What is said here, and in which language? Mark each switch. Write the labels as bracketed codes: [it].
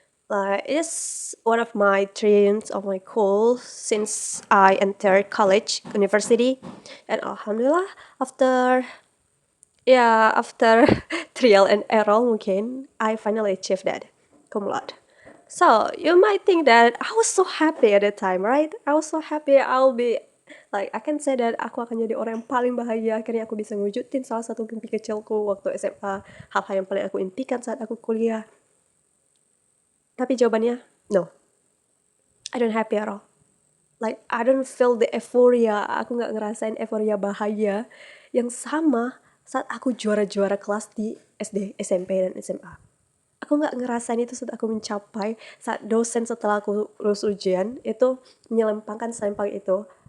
[en] It's one of my dreams of my goal since I entered college, university, and alhamdulillah after after trial and error mungkin I finally achieved that cum laude. So you might think that I was so happy at that time, right? I was so happy I'll be I can say that [id] aku akan jadi orang yang paling bahagia akhirnya aku bisa ngewujudin salah satu mimpi kecilku waktu SMA, hal-hal yang paling aku impikan saat aku kuliah. Tapi jawabannya [en] no, I don't happy at all. I don't feel the euphoria. [id] Aku nggak ngerasain euforia bahagia yang sama saat aku juara-juara kelas di SD, SMP, dan SMA. Aku nggak ngerasain itu saat aku mencapai, saat dosen setelah aku lulus ujian, itu menyelempangkan selempang itu.